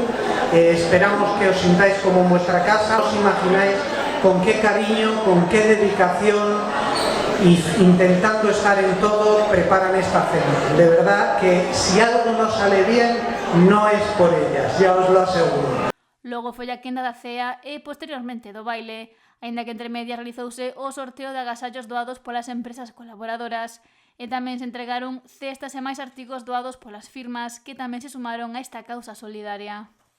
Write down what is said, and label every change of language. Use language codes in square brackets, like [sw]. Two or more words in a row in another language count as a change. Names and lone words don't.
[es] Esperamos que os sintáis como en vuestra casa, os imagináis con qué cariño, con qué dedicación y intentando estar en todo preparan esta cena. De verdad que si algo no sale bien no es por ellas, ya os lo aseguro. [gl] Logo foi a quenda da cea e, posteriormente, do baile, aínda que entre medias realizouse o sorteo de agasallos doados polas empresas colaboradoras e tamén se entregaron cestas e máis artigos doados polas firmas que tamén se sumaron a esta causa solidaria.